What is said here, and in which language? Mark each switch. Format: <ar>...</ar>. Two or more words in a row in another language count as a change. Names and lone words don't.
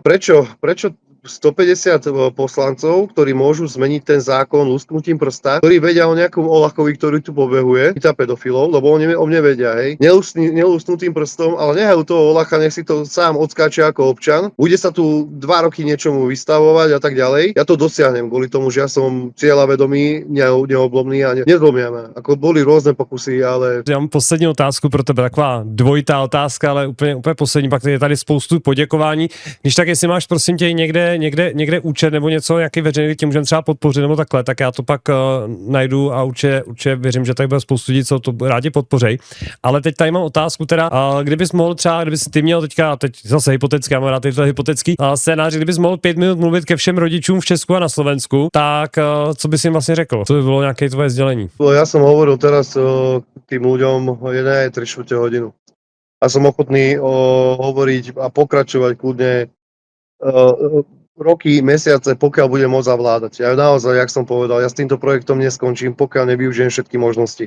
<sk>Prečo 150 poslancov, ktorí môžu zmeniť ten zákon lusknutím prsta, ktorí vedia o nejakom Olachovi, ktorý tu pobehuje, chytá pedofilov, lebo oni o mne vedia, hej, nelusknutým prstom, ale nehajú toho Olacha, nech si to sám odskáče ako občan, bude sa tu 2 roky niečomu vystavovať a tak ďalej. Ja to dosiahnem kvôli tomu, že ja som cieľavedomý, neoblomný a nezlomia ma. Ako boli rôzne pokusy, ale...</sk> <cs>Já mám poslední otázku pro tebe, taková dvojitá otázka, ale úplně poslední, pak je tady spoustu poděkování. Když tak, jestli máš prosím tě někde účet nebo něco, jaký veřejný tě můžeme třeba podpořit nebo takhle, tak já to pak najdu a určitě věřím, že tady bude spoustu lidí, co to rádi podpořej. Ale teď tady mám otázku teda, kdybys mohl třeba, kdybys ty měl teďka, teď zase hypoteticky, já mám rád tyhle hypotetický scénář, kdybys mohl 5 minut mluvit ke všem rodičům v Česku a na Slovensku, tak co bys jim vlastně řekl? Co by bylo nějaké tvoje sdělení?</cs> <sk>Ja som hovoril teraz tým ľuďom 1,3 hodinu. A som ochotný hovoriť a pokračovať kľudne roky, mesiace, pokiaľ budem môcť zavládať. Ja naozaj, jak som povedal, ja s týmto projektom neskončím, pokiaľ nevyužijem všetky možnosti.</sk>